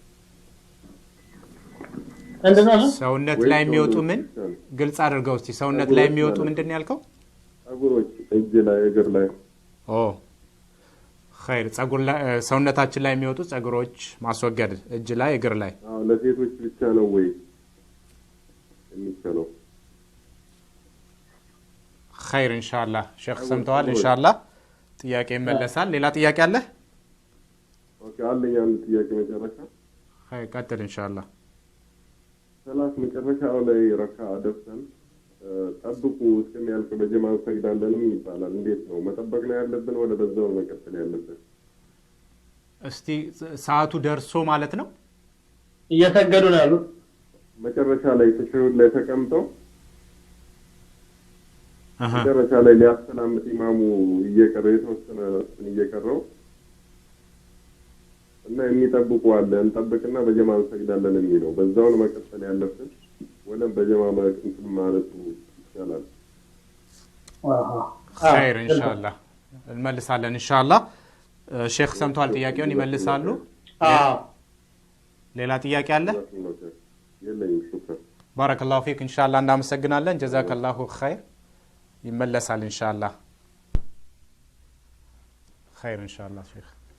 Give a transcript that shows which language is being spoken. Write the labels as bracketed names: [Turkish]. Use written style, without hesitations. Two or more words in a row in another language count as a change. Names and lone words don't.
[Amharic] ሰውነት ላይ የሚወጡ ምን ግልጽ አድርገው እስቲ ሰውነት ላይ የሚወጡ ምንድነው ያልከው ጸጉሮች እጅ ላይ እግር ላይ خير ጸጉር ላይ ሰውነታችን ላይ የሚወጡ ጸጉሮች ማስወገድ እጅ ላይ እግር ላይ ለሴቶች ብቻ ነው ወይ የሚቻለው خير [Arabic] ان شاء الله [Amharic] ሼክ ሰምተዋል [Arabic] ان شاء الله [Amharic] ጥያቄ ይመለሳል ሌላ ጥያቄ አለ ኦኬ አለኝ አንድ ጥያቄ መጨረሻ خير ቀጥል [Arabic] ان شاء الله [Amharic] ሰላት መጨረሻው ላይ ረካ አደፍተን ጠብቁ እስከሚያልቅ በጀማ እንሰግዳለንም ይባላል እንዴት ነው መጠበቅ ነው ያለብን ወደ በዛው መቀጠል ያለብን እስቲ ሰዓቱ ደርሶ ማለት ነው እየሰገዱ ነው ያሉት መጨረሻ ላይ ተሽሁድ ላይ ተቀምጠው መጨረሻ ላይ ሊያስተላምጥ ኢማሙ እየቀረው እና የሚጠብቁ አለ እንጠብቅና በጀማ እንሰግዳለን የሚለው በዛው መቀጠል ያለብን ወለም በጀማ እንትን ማለቱ ይቻላል خير [Arabic] ان شاء الله [Amharic] እንመልሳለን [Arabic] ان شاء الله [Amharic] ሼክ ሰምተዋል ጥያቄውን ይመልሳሉ ሌላ ጥያቄ አለ የለኝም ሹክራን [Arabic] بارك الله فيك ان شاء الله [Amharic] እናመሰግናለን [Arabic] جزاك الله خير [Amharic] ይመለሳል [Arabic] ان شاء الله خير ان شاء الله [Amharic] ሼክ